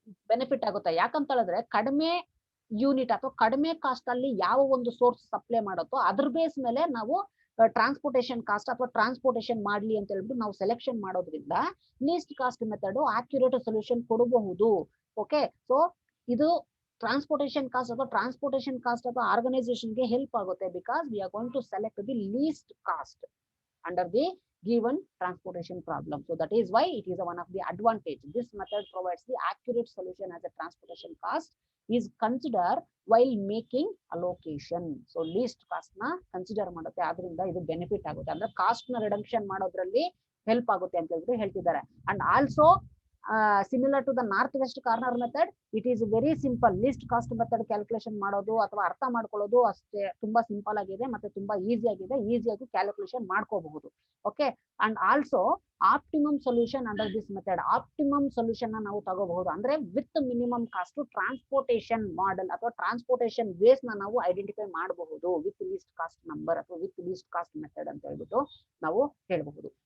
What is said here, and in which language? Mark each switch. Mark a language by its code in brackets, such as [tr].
[kn] Benefit ಆಗುತ್ತಾ. ಯಾಕಂತ ಹೇಳಿದ್ರೆ ಕಡಿಮೆ ಯೂನಿಟ್ ಅಥವಾ ಕಡಿಮೆ ಕಾಸ್ಟ್ ಅಲ್ಲಿ ಯಾವ ಒಂದು ಸೋರ್ಸ್ ಸಪ್ಲೈ ಮಾಡುತ್ತೋ ಅದ್ರ ಬೇಸ್ ಮೇಲೆ ನಾವು ಟ್ರಾನ್ಸ್ಪೋರ್ಟೇಷನ್ ಕಾಸ್ಟ್ ಅಥವಾ ಟ್ರಾನ್ಸ್ಪೋರ್ಟೇಷನ್ ಮಾಡ್ಲಿ ಅಂತ ಹೇಳ್ಬಿಟ್ಟು ನಾವು ಸೆಲೆಕ್ಷನ್ ಮಾಡೋದ್ರಿಂದ list cost method accurate solution ಕೊಡಬಹುದು. [en] okay, so [kn] ಇದು ಟ್ರಾನ್ಸ್ಪೋರ್ಟೇಷನ್ ಕಾಸ್ಟ್ ಅಥವಾ ಆರ್ಗನೈಸೇಷನ್ಗೆ ಹೆಲ್ಪ್ ಆಗುತ್ತೆ [en] Because we are going to select the least cost under the given transportation problem. So that is why it is one of the advantage. This method provides the accurate solution as a transportation cost is considered while making allocation. So least cost [kn] na consider ಮಾಡುತ್ತೆ, ಆದ್ರಿಂದ ಇದು benefit ಆಗುತ್ತೆ. ಅಂದ್ರೆ cost ನ reduction ಮಾಡೋದ್ರಲ್ಲಿ help ಆಗುತ್ತೆ ಅಂತ ಹೇಳಿದ್ರೆ ಹೇಳ್ತಿದ್ದಾರೆ. [en] And also similar to the northwest corner method, it is very simple. [kn] Least cost method calculation ಮಾಡೋದು ಅಥವಾ ಅರ್ಥ ಮಾಡ್ಕೊಳ್ಳೋದು ಅಷ್ಟೇ ತುಂಬಾ ಸಿಂಪಲ್ ಆಗಿದೆ ಮತ್ತೆ ತುಂಬಾ ಈಸಿ ಆಗಿದೆ, ಈಸಿಯಾಗಿ ಕ್ಯಾಲ್ಕುಲೇಷನ್ ಮಾಡ್ಕೋಬಹುದು. [en] Okay, and also optimum solution under this method. [kn] Optimum solution ನಾವು ತಗೋಬಹುದು ಅಂದ್ರೆ [en] with minimum cost transportation model [kn] ಅಥವಾ ಟ್ರಾನ್ಸ್ಪೋರ್ಟೇಷನ್ ಬೇಸ್ ನ ನಾವು ಐಡೆಂಟಿಫೈ ಮಾಡಬಹುದು ವಿತ್ ಲೀಸ್ಟ್ ಕಾಸ್ಟ್ ನಂಬರ್ ಅಥವಾ ವಿತ್ ಲೀಸ್ಟ್ ಕಾಸ್ಟ್ ಮೆಥಡ್ ಅಂತ ಹೇಳ್ಬಿಟ್ಟು ನಾವು ಹೇಳಬಹುದು.